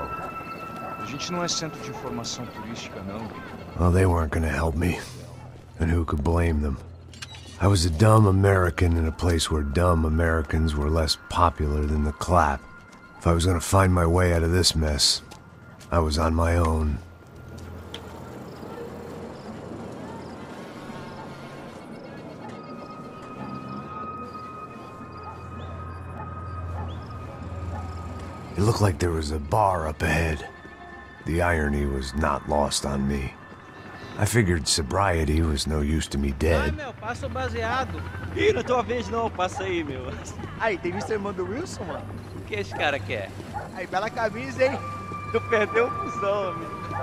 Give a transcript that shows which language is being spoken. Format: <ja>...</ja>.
<pt>A gente não é centro de informação turística, não.</pt> <en>Well, they weren't gonna help me. And who could blame them? I was a dumb American in a place where dumb Americans were less popular than the clap. If I was gonna find my way out of this mess, I was on my own. It looked like there was a bar up ahead. The irony was not lost on me. I figured sobriety was no use to me dead.</en> <pt>Meu, passa o baseado. Ih, não é tua vez não, passa aí, meu. Aí, tem visto a irmã do Wilson, mano? O que esse cara quer? Aí, bela camisa, hein? Tu perdeu o fusão, amigo.</pt>